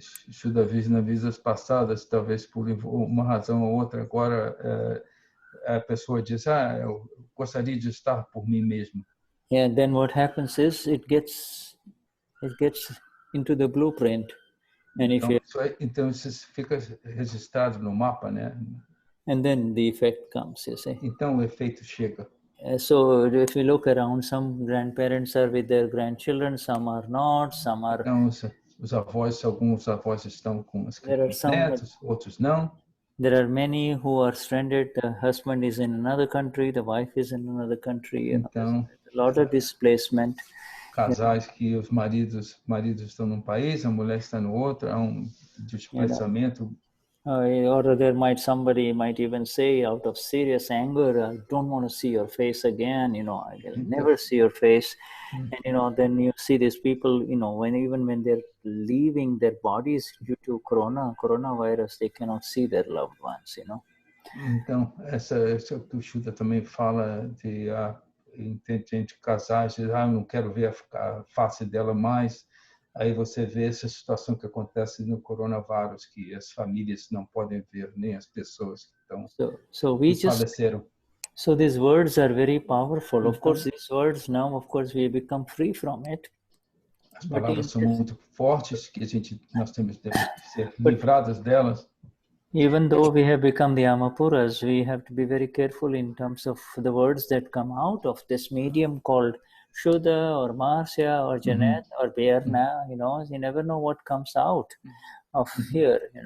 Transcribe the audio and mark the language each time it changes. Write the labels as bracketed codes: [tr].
[pt] Shuddha nas vidas passadas, talvez por uma razão ou outra, agora a pessoa diz, eu gostaria de estar por mim mesmo. [en] Yeah, then what happens is it gets into the blueprint. And if [pt] então isso fica registrado no mapa, né? [en] And then the effect comes, you see. [pt] Então o efeito chega. [en] So if you look around, some grandparents are with their grandchildren, some are not, some are. [pt] Então alguns avós estão com as crianças, outros não. [en] There are many who are stranded. The husband is in another country, the wife is in another country. [pt] Então, [en] there's a lot of displacement. [pt] Casais que os maridos estão num país, a mulher está no outro, há desplaçamento. [en] Or somebody might even say, out of serious anger, I don't want to see your face again. I will never see your face. And then you see these people. When they're leaving their bodies due to coronavirus, they cannot see their loved ones. [pt] Então, essa que o Shuddha também fala de entre casais, eu não quero ver a face dela mais. Aí você vê essa situação que acontece no coronavírus, que as famílias não podem ver nem as pessoas que faleceram. [en] So these words are very powerful. Of course, these words now, we become free from it. [pt] As palavras são muito fortes, que nós temos que ser livrados delas. [en] Even though we have become the Amapuras, we have to be very careful in terms of the words that come out of this medium called Shuddha or Marcia or Janet or Berna. You never know what comes out of here.